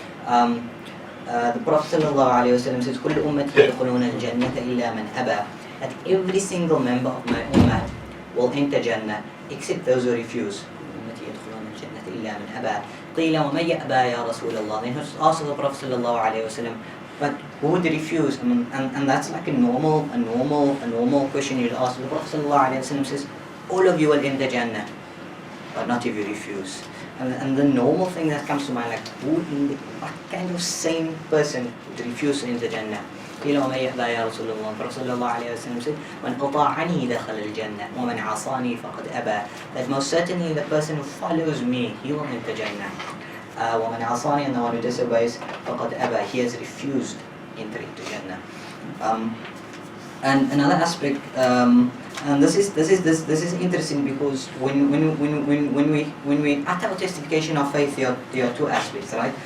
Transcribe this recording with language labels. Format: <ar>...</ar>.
<en>The Prophet ﷺ says,</en> <ar>كل أمتي يدخلون الجنة إلا من أبى,</ar> <en>that every single member of my ummah will enter Jannah except those who refuse.</en> <ar>أمتي يدخلون الجنة إلا من أبى. قيل ومن يأبى يا رسول الله.</ar> <en>Then he asked the Prophet ﷺ, but who would refuse? And that's like a normal question you'd ask. The Prophet ﷺ says, all of you will enter Jannah, but not if you refuse. And the normal thing that comes to mind, like, what kind of sane person would refuse to enter Jannah?</en> <ar>قيل ومن يأبى يا رسول الله.</ar> <en>Prophet ﷺ said,</en> <ar>من أطاعني دخل الجنة ومن عصاني فقد أبى.</ar> <en>That most certainly the person who follows me, he will enter Jannah.</en> <ar>ومن عصاني,</ar> <en>and the one who disobeys,</en> <ar>فقد أبى,</ar> <en>he has refused entering to Jannah. And another aspect, and this is interesting, because when we utter our testification of faith, there are two aspects, right?</en>